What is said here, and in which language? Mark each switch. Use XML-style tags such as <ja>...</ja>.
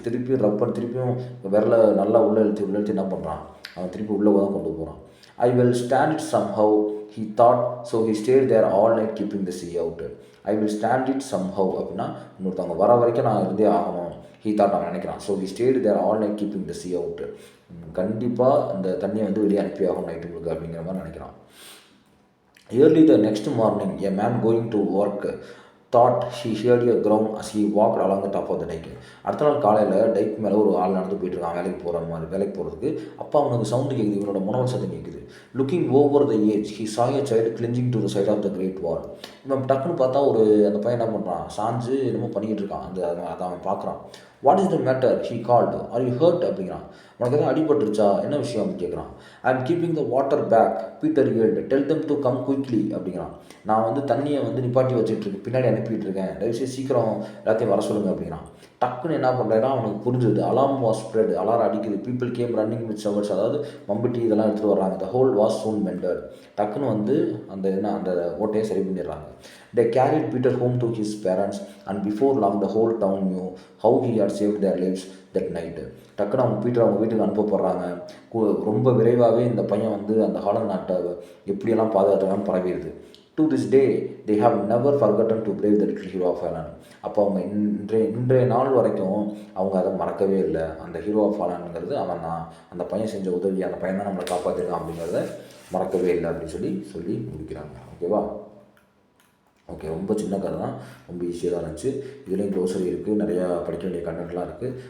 <ta>திருப்பி ரப்பர் திருப்பியும் விரல நல்லா உள்ள இழுத்து என்ன பண்ணுறான், அவன் திருப்பி உள்ளே தான் கொண்டு போகிறான்.</ta> <en>I will stand it somehow, he thought, so he stayed there all night keeping the sea out. I will stand it somehow</en> <ta>அப்படின்னா இன்னொருத்தவங்க வர வரைக்கும் நான் இருந்தே ஆகணும்,</ta> <en>he thought</en> <ta>அவன் நினைக்கிறான்.</ta> <en>So he stayed there all night keeping the sea out.</en> <ta>கண்டிப்பாக அந்த தண்ணியை வந்து வெளியே அனுப்பி ஆகும் நைட்டு முழுக்க அப்படிங்கிற மாதிரி நினைக்கிறான்.</ta> <en>Early the next morning, a man going to work thought he heard a groan as he walked along the top of the dike.</en> <ta>அடுத்த நாள் காலையில் டைக் மேலே ஒரு ஆள் நடந்து போயிட்டு இருக்கான் வேலைக்கு போகிறதுக்கு. அப்போ அவனுக்கு சவுண்டு கேட்குது, இவனோட முனவல் சத்தம் கேட்குது.</ta> <en>Looking over the edge he saw a child clinging to the side of the great wall.</en> <ta>இவன் டக்குன்னு பார்த்தா அந்த பையன் என்ன பண்ணுறான், சாஞ்சு என்னமோ பண்ணிக்கிட்டு இருக்கான். அதை அவன் பார்க்குறான்.</ta> <en>what is the matter, he called, are you hurt</en> <ta>அப்படிங்கிறான். உனக்கு எதாவது அடிபட்டுருச்சா, என்ன விஷயம் அப்படின்னு கேட்குறான்.</ta> <en>I am keeping the water back, Peter yelled, tell them to come quickly</en> <ta>அப்படிங்கிறான். நான் வந்து தண்ணியை வந்து நிப்பாட்டி வச்சுட்டு பின்னாடி அனுப்பிட்டு இருக்கேன், தயவுசெய்து சீக்கிரம் எல்லாத்தையும் வர சொல்லுங்க அப்படிங்கிறான். டக்குன்னு என்ன பண்ணுறேன்னா அவனுக்கு புரிஞ்சுது.</ta> <en>alarm was spread,</en> <ta>அலாரம் அடிக்குது.</ta> <en>people came running with shovels,</en> <ta>அதாவது மம்பட்டி இதெல்லாம் எடுத்துகிட்டு வர்றாங்க.</ta> <en>the hole was soon mended,</en> <ta>டக்குன்னு வந்து அந்த ஓட்டையை சரி பண்ணிடுறாங்க. They carried Peter home to his parents and before long the whole town knew how he had saved their lives that night. டக்குன்னு அவங்க அவங்க வீட்டுக்கு அனுப்பப்படுறாங்க. ரொம்ப விரைவாகவே இந்த பையன் வந்து அந்த ஹாலண்ட் நாட்டை எப்படியெல்லாம் பாதுகாத்துலாம் பரவிடுது. To this day they have never forgotten to brave the little hero of Holland. அப்போ அவங்க இன்றைய நாள் வரைக்கும் அவங்க அதை மறக்கவே இல்லை. அந்த ஹீரோ ஆஃப் ஹாலண்ட்ங்கிறது அவன் தான், அந்த பையன் செஞ்ச உதவி, அந்த பையன் தான் நம்மளை காப்பாற்றிருக்கான் அப்படிங்கிறத மறக்கவே இல்லை அப்படின்னு சொல்லி முடிக்கிறாங்க. ஓகேவா? ஓகே, ரொம்ப சின்ன கதை தான், ரொம்ப ஈஸியாக தான் இருந்துச்சு. இதுலேயும் க்ளோசரி இருக்குது, நிறையா படிக்க வேண்டிய கண்டென்ட்லாம் இருக்குது.</ta>